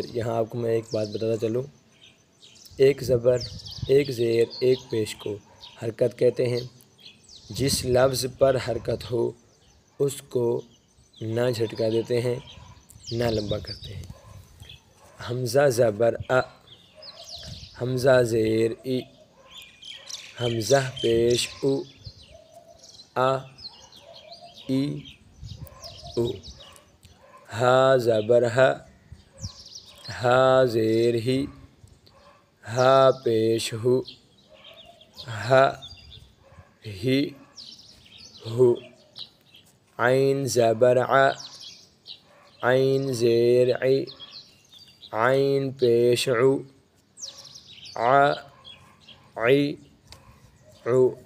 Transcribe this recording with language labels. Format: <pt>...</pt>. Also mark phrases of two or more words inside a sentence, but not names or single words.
<ur>یہاں آپ کو میں ایک بات بتاتا چلوں، ایک زبر ایک زیر ایک پیش کو حرکت کہتے ہیں۔ جس لفظ پر حرکت ہو اس کو نہ جھٹکا دیتے ہیں نہ لمبا کرتے ہیں۔ حمزہ زبر ا، حمزہ زیر ای، حمزہ پیش او، ا ای او۔ ہا زبر ہ، ہا زیر ہی، ہا پیش ہو، ہ ہی ہو۔ عین زبر ع، عین زیر عی، عین پیش عو، ع عی عو۔</ur>